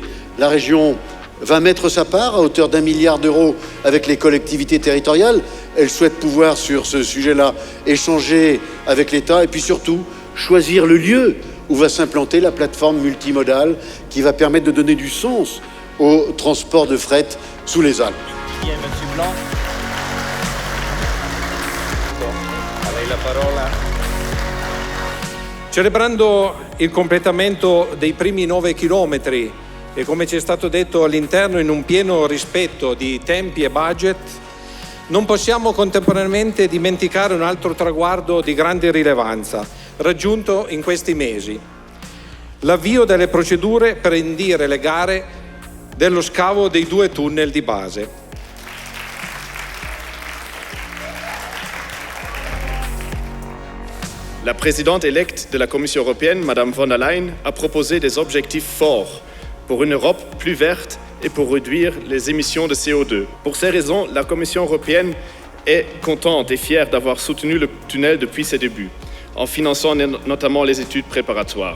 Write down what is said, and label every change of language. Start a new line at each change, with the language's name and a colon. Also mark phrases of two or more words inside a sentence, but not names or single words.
French: La région va mettre sa part à hauteur d'1 milliard d'euros avec les collectivités territoriales. Elle souhaite pouvoir, sur ce sujet-là, échanger avec l'État et puis surtout choisir le lieu où va s'implanter la plateforme multimodale qui va permettre de donner du sens au transport de fret sous les Alpes. Qui est Monsieur Blanc?
Italian: A lei la parola. Celebrando il completamento dei primi 9 chilometri e, come ci è stato detto all'interno, in un pieno rispetto di tempi e budget, non possiamo contemporaneamente dimenticare un altro traguardo di grande rilevanza raggiunto in questi mesi: l'avvio delle procedure per indire le gare dello scavo dei 2 tunnel di base.
French: La présidente électe de la Commission européenne, Madame von der Leyen, a proposé des objectifs forts pour une Europe plus verte et pour réduire les émissions de CO2. Pour ces raisons, la Commission européenne est contente et fière d'avoir soutenu le tunnel depuis ses débuts, en finançant notamment les études préparatoires.